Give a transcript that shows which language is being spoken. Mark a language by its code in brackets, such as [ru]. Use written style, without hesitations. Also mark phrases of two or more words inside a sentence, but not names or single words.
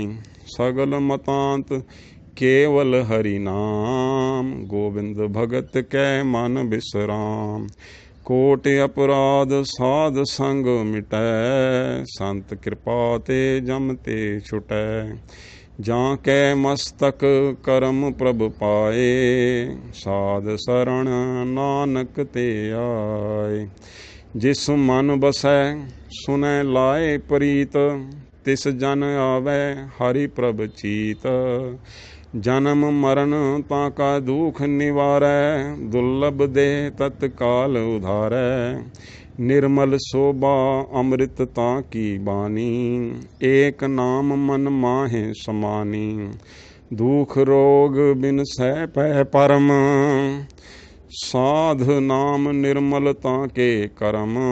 [pa] ਸਗਲ ਮਤਾਂਤ ਕੇਵਲ ਹਰਿ ਨਾਮ, ਗੋਵਿੰਦ ਭਗਤ ਕੈ ਮਨ ਬਿਸ੍ਰਾਮ। ਕੋਟਿ ਅਪਰਾਧ ਸਾਧ ਸੰਗ ਮਿਟੈ, ਸੰਤ ਕ੍ਰਿਪਾ ਤੇ ਜਮ ਤੇ ਛੁਟੈ। ਜਾਂ ਕੈ ਮਸਤਕ ਕਰਮ ਪ੍ਰਭ ਪਾਏ, ਸਾਧ ਸਰਣ ਨਾਨਕ ਤੇ ਆਏ। ਜਿਸ ਮਨ ਬਸੈ ਸੁਨੈ ਲਾਏ ਪ੍ਰੀਤ, ਤਿਸ ਜਨ ਆਵੈ ਹਰਿ ਪ੍ਰਭ ਚੀਤ। ਜਨਮ ਮਰਨ ਤਾਂ ਕਾ ਦੁਖ ਨਿਵਾਰੈ, ਦੁਰਲਭ ਦੇ ਤਤਕਾਲ ਉਧਾਰੈ। ਨਿਰਮਲ ਸੋਭਾ ਅੰਮ੍ਰਿਤ ਤਾਕੀ ਬਾਨੀ, ਏਕ ਨਾਮ ਮਨ ਮਾਹੇ ਸਮਾਨੀ। ਦੁਖ ਰੋਗ ਬਿਨ ਸਹ ਪੈ ਪਰਮ, ਸਾਧ ਨਾਮ ਨਿਰਮਲ ਤਾਕੇ ਕਰਮ।